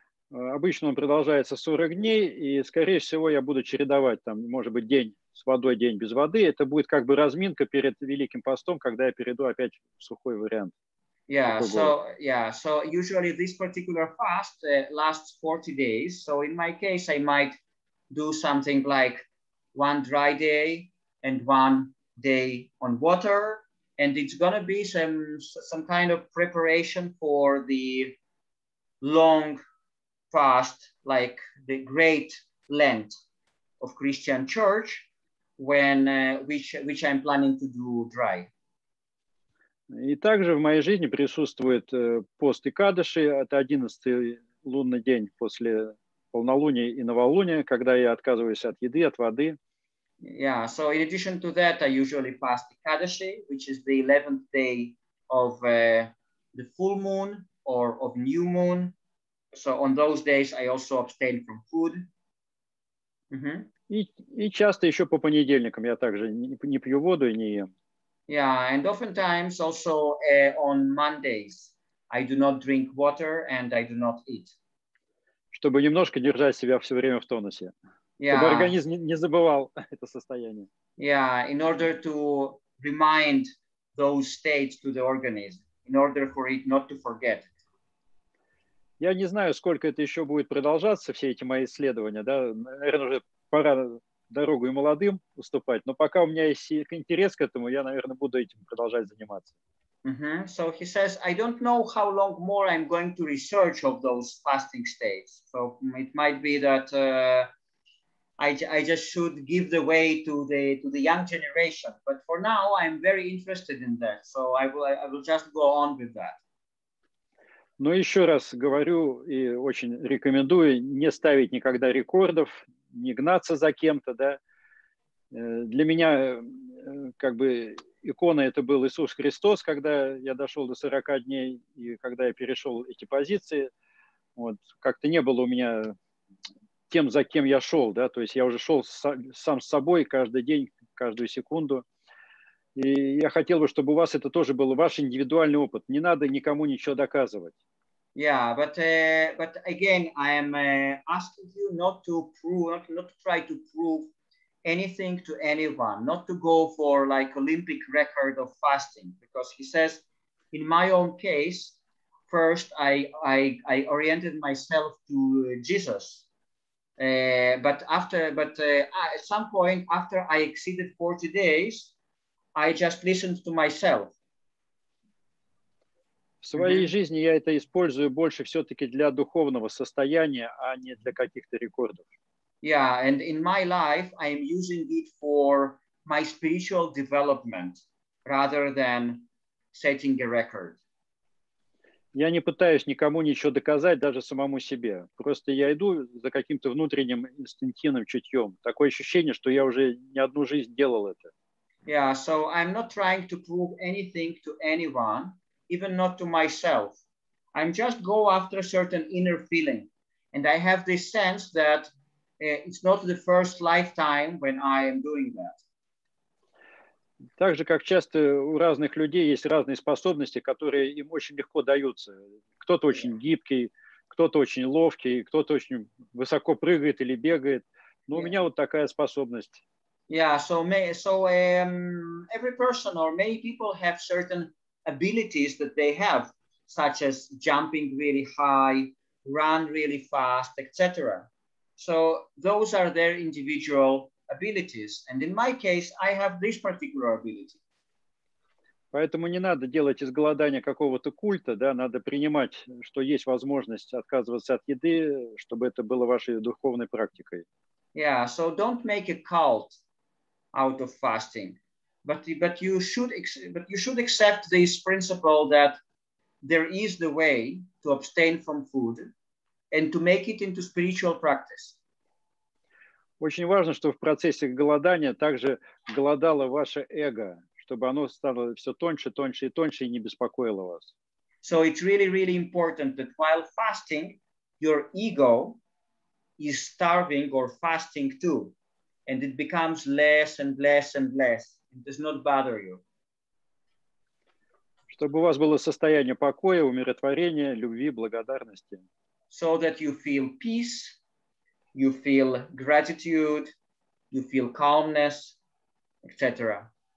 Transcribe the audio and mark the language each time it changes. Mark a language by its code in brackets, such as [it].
[ru] Обычно он продолжается 40 дней, и, скорее всего, я буду чередовать, там, может быть, день с водой, день без воды. Это будет как бы разминка перед Великим постом, когда я перейду опять в сухой вариант. [en] So usually this particular fast lasts 40 days. So in my case, I might do something like 1 dry day and 1 day on water, and it's gonna be some kind of preparation for the long fast, like the Great Lent of Christian Church, which I'm planning to do dry. [ru] И также в моей жизни присутствует пост Икадыши, это 11-й лунный день после полнолуния и новолуния, когда я отказываюсь от еды, от воды. [en] Yeah, so in addition to that, I usually fast Ekadashi, which is the 11th day of the full moon or of new moon. So on those days, I also abstain from food. [ru] И часто еще по понедельникам я также не пью воду и не ем. [en] Yeah, and oftentimes also on Mondays, I do not drink water and I do not eat. [ru] Чтобы немножко держать себя все время в тонусе. Чтобы организм не забывал это состояние. [en] Yeah, in order to remind those states to the organism, in order for it not to forget. [ru] Я не знаю, сколько это еще будет продолжаться, все эти мои исследования. Да? Наверное, уже пора дорогу и молодым уступать, но пока у меня есть интерес к этому, я, наверное, буду этим продолжать заниматься. [en] So he says, I don't know how long more I'm going to research of those fasting states. So it might be that I just should give the way to the young generation. But for now, I'm very interested in that. So I will just go on with that. [ru] Но еще раз говорю и очень рекомендую не ставить никогда рекордов, не гнаться за кем-то. Да? Для меня как бы икона это был Иисус Христос, когда я дошел до 40 дней, и когда я перешел эти позиции, вот, как-то не было у меня тем, за кем я шел. Да? То есть я уже шел сам с собой каждый день, каждую секунду. И я хотел бы, чтобы у вас это тоже был ваш индивидуальный опыт. Не надо никому ничего доказывать. [en] Yeah, but again, I am asking you not to prove, not to try to prove anything to anyone, not to go for like Olympic record of fasting, because he says, in my own case, first I oriented myself to Jesus, but at some point after I exceeded 40 days, I just listened to myself. [ru] В своей жизни я это использую больше все-таки для духовного состояния, а не для каких-то рекордов. [en] Yeah, and in my life, I am using it for my spiritual development rather than setting a record. [ru] Я не пытаюсь никому ничего доказать, даже самому себе. Просто я иду за каким-то внутренним инстинктивным чутьем. Такое ощущение, что я уже не одну жизнь делал это. [en] Yeah, so I'm not trying to prove anything to anyone, even not to myself. I'm just go after a certain inner feeling. And I have this sense that it's not the first lifetime when I am doing that. [ru] Так же, как часто у разных людей есть разные способности, которые им очень легко даются. Кто-то очень гибкий, кто-то очень ловкий, кто-то очень высоко прыгает или бегает. Но у меня вот такая способность. [en] Yeah, so every person or many people have certain abilities that they have, such as jumping really high, run really fast, etc. So those are their individual abilities. And in my case, I have this particular ability. [ru] Поэтому не надо делать из голодания какого-то культа, да, надо принимать, что есть возможность отказываться от еды, чтобы это было вашей духовной практикой. [en] Yeah, so don't make a cult out of fasting, but you should accept this principle that there is the way to abstain from food and to make it into spiritual practice. [ru] Очень важно, что в процессе голодания также голодало ваше эго, чтобы оно стало все тоньше, тоньше и тоньше и не беспокоило вас. [en] So it's really, really important that while fasting, your ego is starving or fasting too, and it becomes less and less and less. It does not bother you. [ru] Чтобы у вас было состояние покоя, умиротворения, любви, благодарности. [en] So that you feel peace, you feel gratitude, you feel calmness, etc.